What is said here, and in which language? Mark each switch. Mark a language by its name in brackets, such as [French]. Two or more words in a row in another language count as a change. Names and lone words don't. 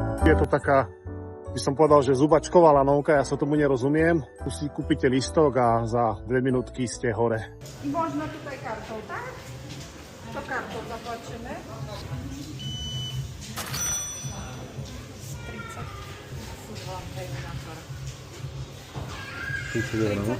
[Slovak] je to taká, by som povedal, že zubačková lanovka, ja sa tomu nerozumiem. Tu si kúpite listok a za 2 minútky ste hore. [Polish] Można tutaj kartą, tak? To kartą zapłacimy. [Slovak] 30 eur, no?